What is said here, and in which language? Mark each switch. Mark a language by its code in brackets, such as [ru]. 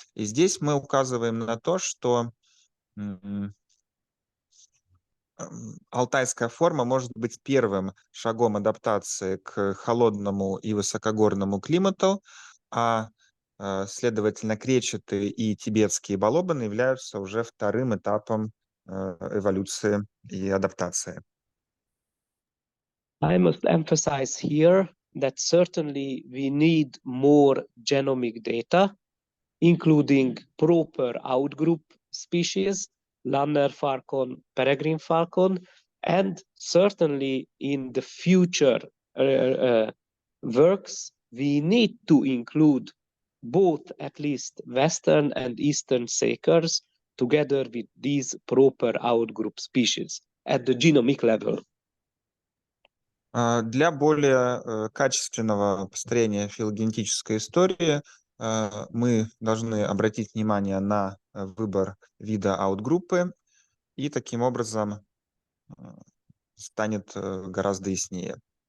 [ru] И здесь мы указываем на то, что алтайская форма может быть первым шагом адаптации к холодному и высокогорному климату, а следовательно, кречеты и тибетские балобаны являются уже вторым этапом эволюции и адаптации. [en] I must emphasize here that certainly we need more genomic data, including proper outgroup species, Lanner falcon, peregrine falcon, and certainly in the future works, we need to include both at least Western and Eastern sakers together with these proper outgroup species at the genomic level. [ru] Для более качественного построения филогенетической истории мы должны обратить внимание на выбор вида аутгруппы, и таким образом станет гораздо яснее.